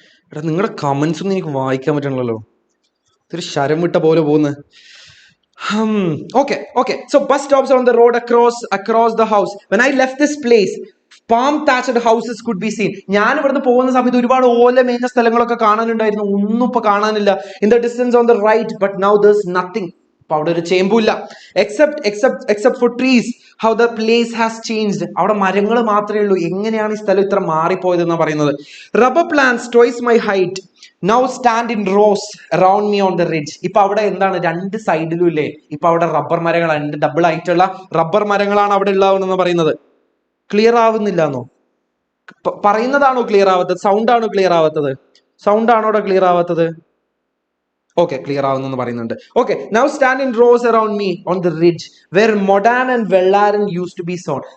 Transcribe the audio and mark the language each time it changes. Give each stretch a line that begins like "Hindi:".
Malayalam: എടാ, നിങ്ങളുടെ കമന്റ്സ് ഒന്നും എനിക്ക് വായിക്കാൻ പറ്റണല്ലോ, ഇതൊരു ശരം വിട്ട പോലെ പോകുന്നത്.
English: Okay. So bus stops on the road across the house. When I left this place, palm thatched houses could be seen.
Malayalam: ഞാൻ ഇവിടുന്ന് പോകുന്ന സമയത്ത് ഒരുപാട് ഓല മേഞ്ഞ സ്ഥലങ്ങളൊക്കെ കാണാനുണ്ടായിരുന്നു. ഒന്നും ഇപ്പൊ കാണാനില്ല.
English: In the distance on the right, but now there's nothing.
Malayalam: അപ്പൊ അവിടെ ഒരു ചേമ്പുമില്ല.
English: except for trees, how the place has changed.
Malayalam: അവിടെ മരങ്ങൾ മാത്രമേ ഉള്ളൂ. എങ്ങനെയാണ് ഈ സ്ഥലം ഇത്ര മാറിപ്പോയത് എന്നാ പറയുന്നത്.
English: Rubber plants twice my height now stand in rows around me on the ridge.
Malayalam: ഇപ്പൊ അവിടെ എന്താണ്, 2 സൈഡിലും ഇല്ലേ ഇപ്പൊ അവിടെ റബ്ബർ മരങ്ങളാണ്, 2 ഡബിൾ ആയിട്ടുള്ള റബ്ബർ മരങ്ങളാണ് അവിടെ ഉള്ളതെന്ന് പറയുന്നത്. Clear ആവുന്നില്ലാന്നോ? പറയുന്നതാണോ clear ആവാത്തത്? സൗണ്ടാണോ clear ആവാത്തത്? സൗണ്ടാണോടെ clear ആവാത്തത്? Okay, clear ആവുന്നെന്ന് പറയുന്നുണ്ട്.
English: Okay, now stand in rows around me on the ridge where Modan and Vellaran used to be sown.